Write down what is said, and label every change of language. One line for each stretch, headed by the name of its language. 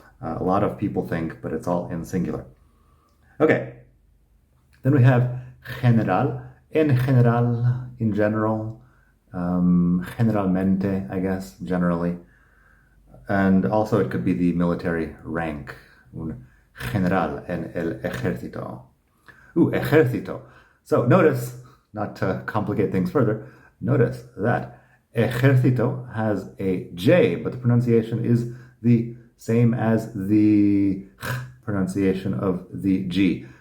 English: A lot of people think, but it's all in singular. Okay. Then we have general.
Spanish: En general,
English: in general.
Spanish: Generalmente,
English: I guess, generally. And also it could be the military rank.
Spanish: Un general en el ejército. Ejército.
English: So notice, not to complicate things further, notice that ejército has a J, but the pronunciation is the same as the pronunciation of the G.